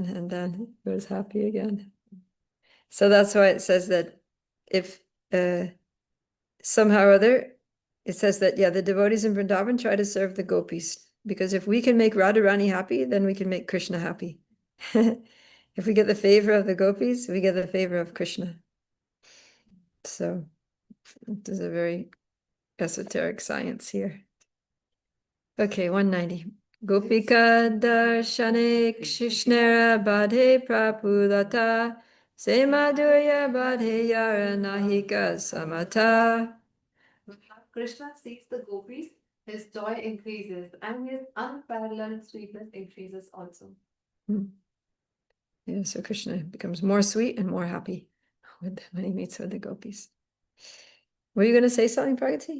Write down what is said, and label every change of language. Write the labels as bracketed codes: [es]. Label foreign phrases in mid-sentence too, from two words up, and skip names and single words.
[en] And then he was happy again. So that's why it says that if somehow or other, it says that, yeah, the devotees in Vrindavan try to serve the gopis, because if we can make Radharani happy, then we can make Krishna happy. If we get the favor of the gopis, we get the favor of Krishna. So there's a very esoteric science here. [bn] Okay, 190. গোপিকা দর্শনে কৃষ্ণের বাড়ে প্রফুল্লতা সে মাধুর্য বাড়ে যার নাহিক সমতা. [en] When Krishna sees the gopis, his joy increases and his unparalleled sweetness increases also. Yeah, so Krishna becomes more sweet and more happy when he meets with the gopis. Were you going to say something, Pragati?